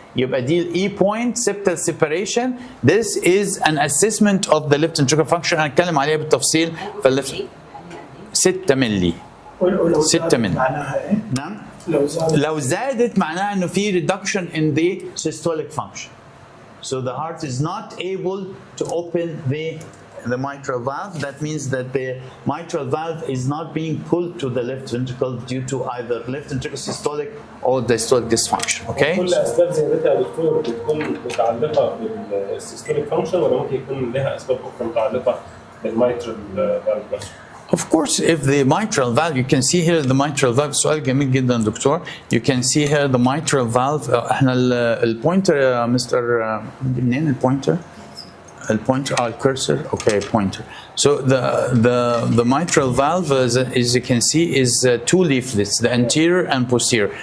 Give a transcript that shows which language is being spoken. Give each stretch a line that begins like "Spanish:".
Arabic: يبقى دي
English: E point septal separation. This is an assessment of the left ventricular function.
Arabic: هنتكلم عليها بالتفصيل في الليفت. 6 مللي. 6 مللي. نعم. لو زادت معناها انه في
English: reduction in the systolic function. So the heart is not able to open the mitral valve. That means that the mitral valve is not being pulled to the left ventricle due to either left ventricular systolic or diastolic dysfunction. Okay?
Arabic: كل اسباب زيادتها يا دكتور بتكون متعلقه بالسيستوليك فانكشن ولا ممكن يكون لها اسباب اخرى متعلقه بالميترال فالف؟
English: Of course, if the mitral valve, you can see here the mitral valve.
Arabic: سؤال جميل جدا دكتور.
English: You can see here the mitral valve.
Arabic: احنا البوينتر مستر منين البوينتر؟ البوينتر الكرسر.
English: Okay, pointer. So the mitral valve, as you can see, is two leaflets, the anterior and posterior.